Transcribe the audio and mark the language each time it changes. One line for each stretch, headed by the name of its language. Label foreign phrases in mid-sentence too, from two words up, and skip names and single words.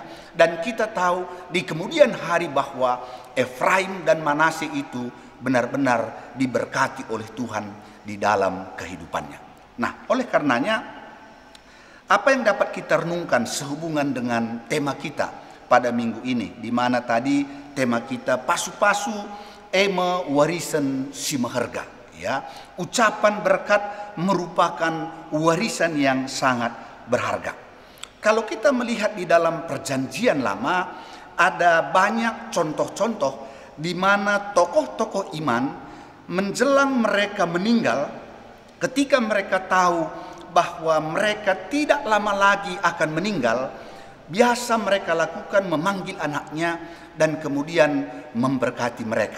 Indonesian: Dan kita tahu di kemudian hari bahwa Efraim dan Manasye itu benar-benar diberkati oleh Tuhan di dalam kehidupannya. Nah, oleh karenanya apa yang dapat kita renungkan sehubungan dengan tema kita pada minggu ini, di mana tadi tema kita
Batak Karo: pasu-pasu ema warisan si maharga,
Indonesian: ya. Ucapan berkat merupakan warisan yang sangat berharga. Kalau kita melihat di dalam Perjanjian Lama, ada banyak contoh-contoh di mana tokoh-tokoh iman menjelang mereka meninggal, ketika mereka tahu bahwa mereka tidak lama lagi akan meninggal, biasa mereka lakukan memanggil anaknya dan kemudian memberkati mereka.